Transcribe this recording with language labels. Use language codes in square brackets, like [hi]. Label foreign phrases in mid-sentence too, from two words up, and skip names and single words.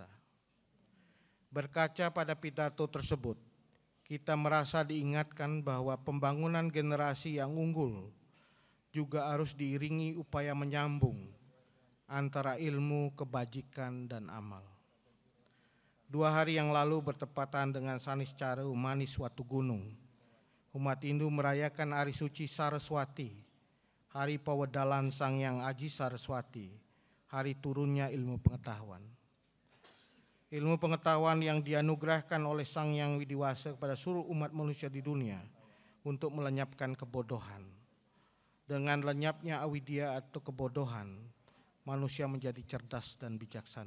[id] Berkaca pada pidato tersebut, kita merasa diingatkan bahwa pembangunan generasi yang unggul juga harus diiringi upaya menyambung antara ilmu, kebajikan, dan amal. 2 hari yang lalu bertepatan dengan Saniscara Manis Watu Gunung, umat Hindu merayakan Hari Suci Saraswati, Hari Pawedalan Sang Hyang Aji Saraswati, hari turunnya ilmu pengetahuan. Ilmu pengetahuan yang dianugerahkan oleh Sang Hyang Widiwasa kepada seluruh umat manusia di dunia untuk melenyapkan kebodohan. Dengan lenyapnya avidya atau kebodohan, manusia menjadi cerdas dan bijaksana.